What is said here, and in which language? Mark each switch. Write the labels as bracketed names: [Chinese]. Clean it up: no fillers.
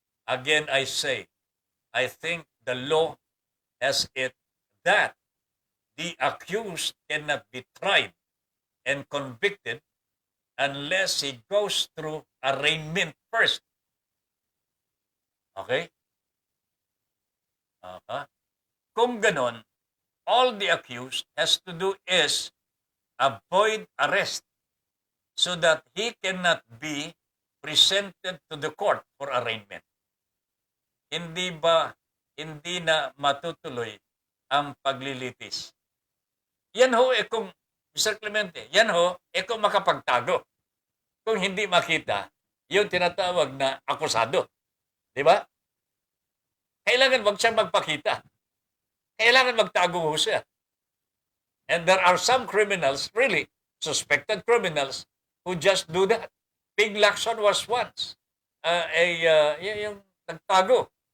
[English] Again, I say, I think the law has it that the accused cannot be tried and convicted unless he goes through arraignment first. Okay? [Filipino] Kung ganon, [English] all the accused has to do is avoid arrest so that he cannot be presented to the court for arraignment. [Filipino] Hindi na matutuloy ang paglilitis. Yan ho, kung, Mr. Clemente, yan ho, kung makapagtago. Kung hindi makita, yung tinatawag na akusado. Di ba? Kailangan wag siya magpakita. Kailangan magtago ho siya. [English] And there are some criminals, really, suspected criminals, who just do that. Ping Lacson was once [Filipino] yung nagtago.